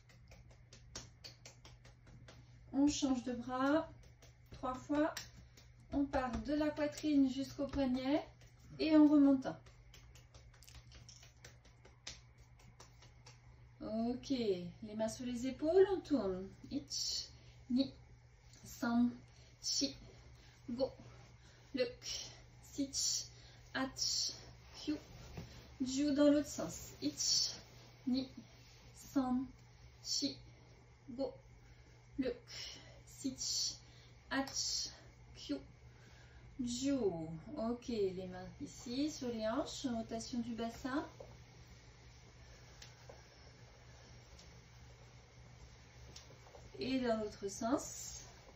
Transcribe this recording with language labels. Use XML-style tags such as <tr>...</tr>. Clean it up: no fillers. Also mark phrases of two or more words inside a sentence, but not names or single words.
<fr>On change de bras 3 fois. On part de la poitrine jusqu'au poignet et en remontant. Ok, les mains sur les épaules, on tourne.</fr> <ja>いち、に、さん, し、ご, ろく、しち、はち、きゅう、じゅう</ja> <fr>dans l'autre sens.</fr> <ja>いち、に、さん, し、ご, ろく、しち、はち、きゅう、じゅう.</ja> <fr>Ok, les mains ici sur les hanches, rotation du bassin. Et dans l'autre sens.</fr>